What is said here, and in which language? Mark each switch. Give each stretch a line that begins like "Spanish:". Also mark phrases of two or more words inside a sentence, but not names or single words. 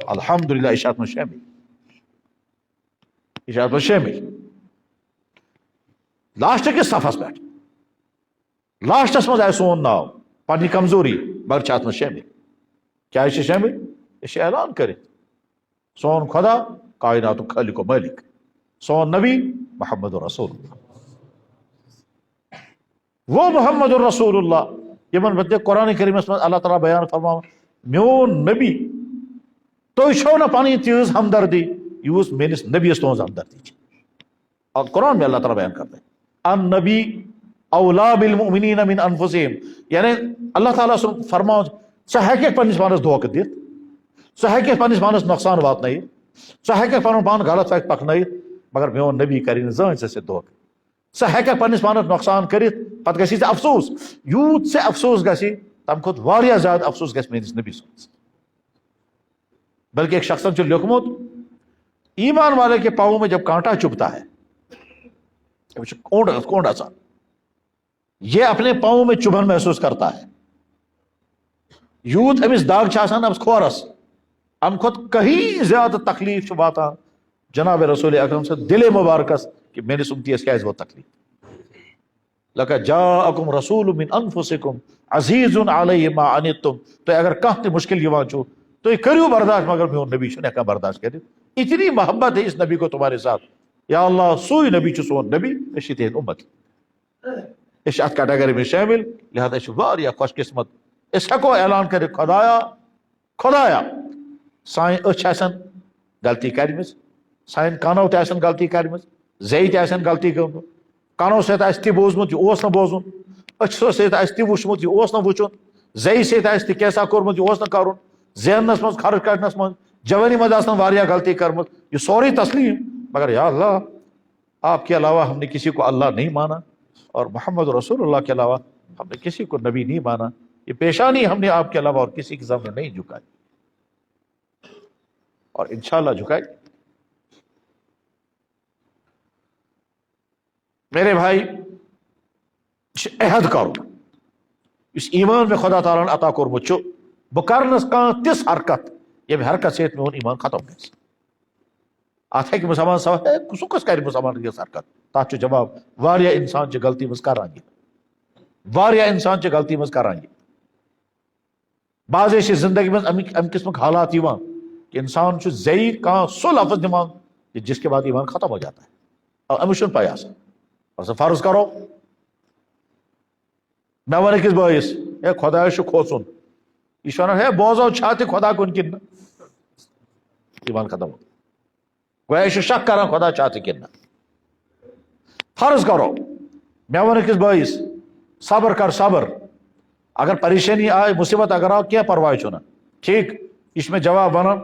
Kashmiri: الحمدللہ، یہِ چھُ اتھ منٛز شٲمِل، یہِ چھُ اتھ منٛز شٲمِل. لاسٹٕکِس صفس پٮ۪ٹھ، لاسٹس منٛز آسہِ سون ناو، پننہِ کمزوری، مگر چھِ اتھ منٛز شٲمِل. کیٛازِ چھِ شٲمِل؟ أسۍ چھِ اعلان کٔرِتھ سون خدا کائناتُک خٲلق و مٲلِک، سون نبی
Arabic: محمد رسول اللہ.
Kashmiri: وہ محمد الرسول اللہ یمن متعلق قرآن کریمس منٛز اللہ تعالیٰ بیان فرماوان میون نبی. تُہۍ چھو نہٕ پنٕنۍ تیٖژ ہمدردی یوٗژ میٲنِس نبیَس تُہنٛز ہمدردی چھِ.
Urdu: اور قرآن میں اللہ تعالیٰ بیان کرتا ہے
Arabic: ان نبی اولا بالمؤمنین من انفسہم،
Kashmiri: یعنی اللہ تعالیٰ سن فرمان ژٕ ہیٚککھ پننس پانس دھوکہ دِتھ، ژٕ ہیٚککھ پننس پانس نۄقصان واتنٲیِتھ، ژٕ ہیٚککھ پنُن پان غلط وتہِ پکنٲیِتھ، مگر میون نبی کرِ نہٕ زٕہٕنۍ ژےٚ سۭتۍ دھوکہ. ژٕ ہیٚککھ پننس پانس نۄقصان کٔرِتھ پتہٕ گژھی ژےٚ افسوس، یوٗت ژےٚ افسوس گژھی تمہِ کھۄتہٕ واریاہ زیادٕ افسوس گژھِ میٲنِس نبی سٕنٛدِس. بلکہ ایک شخصن چھُ لیوکھمُت
Urdu: ایمان والے کے پاؤں میں جب کانٹا چبھتا ہے،
Kashmiri: کونڈ اژان،
Urdu: یہ اپنے پاؤں میں چبھن محسوس کرتا ہے.
Kashmiri: یوت امس داغ چھِ آسان امس کھورس، ام کھۄتہٕ کہیں زیادہ تکلیف چھُ واتان جناب رسول اکرم صلی دل مبارکس کہ میٲنِس اُمتیس کیازِ ووت تکلیف.
Arabic: لقد جاءکم رسول من انفسکم عزیز علیہ ما عنتم،
Kashmiri: تۄہہِ اگر کانٛہہ تہِ مشکل یِوان چھُ تُہۍ کٔرِو برداشت، مگر میون نبی چھُنہٕ ہٮ۪کان برداشت کٔرِتھ.
Urdu: اتنی محبت ہے اس نبی کو تمہارے ساتھ.
Kashmiri: یا اللہ سُے نبی چھُ سون نبی، أسۍ چھِ تِہنٛدۍ اُمت، أسۍ چھِ اتھ کیٹگری منٛز شٲمِل، لہذا أسۍ چھِ واریاہ خۄش قسمت. أسۍ ہٮ۪کو اعلان کٔرِتھ خۄدایا سانہِ أچھ آسن غلطی کرِمٕژ، سانہِ کانو تہِ آسن غلطی کرِمٕژ، زیٚیہِ تہِ آسن غلطی گٔمٕژ، کانو سۭتۍ آسہِ تہِ بوٗزمُت یہِ اوس نہٕ بوزُن، أچھو سۭتۍ آسہِ تہِ وٕچھمُت یہِ اوس نہٕ وٕچھُن، زیٚیہِ سۭتۍ آسہِ تہِ کینٛژھا کوٚرمُت یہِ اوس نہٕ کرُن، زیننس منٛز خرچ کڑنس منٛز جوانی منٛز آسن واریاہ غلطی کٔرمٕژ، یہ سورُے تسلیم.
Urdu: مگر یا اللہ آپ کے علاوہ ہم نے کسی کو اللہ نہیں مانا، اور محمد رسول اللہ کے علاوہ ہم نے کسی کو نبی نہیں مانا. یہ پیشانی ہم نے آپ کے علاوہ اور کسی کے سامنے نہیں جھکائی، اور انشاءاللہ جھکائی. میرے بھائی عہد کرو اس ایمان میں
Kashmiri: خدا تعالیٰ عطا کورمت چھُ بہ کرنس کانٛہہ تِژھ حرکت ییٚمہِ حرکت سۭتۍ میون ایمان ختم گژھِ. اتھ ہیٚکہِ مسلمان سوال ہے سُہ کُس کرِ مسلمان یژھ حرکت؟ تتھ چھُ جواب واریاہ انسان چھِ غلطی منٛز کران یہِ، واریاہ انسان چھِ غلطی منٛز کران یہِ. بعضے چھِ زندگی منٛز امہِ قسمٕکۍ حالات یِوان کہ انسان چھُ زیٚیہِ کانٛہہ سُہ لفظ نِوان
Urdu: کہ جس کے بعد ایمان ختم ہو جاتا ہے،
Kashmiri: اور أمِس چھُنہٕ پاے آسان. بس فرض کرو مےٚ ووٚن أکِس بٲیِس ہے خۄدایس چھُ کھوژُن، یہِ چھُ ونان ہے بوزو چھا تہِ خۄدا کُن کِنہٕ نہٕ، ایمان ختم. گویا یہِ چھُ شک کران خۄدا چھا تہِ کِنہٕ نہٕ. فرض کرو مےٚ ووٚن أکِس بٲیِس صبر کر صبر، اگر پریشانی آے مصیبت اگر آو کینٛہہ پرواے چھُنہٕ، ٹھیک یہِ چھُ مےٚ جواب ونان.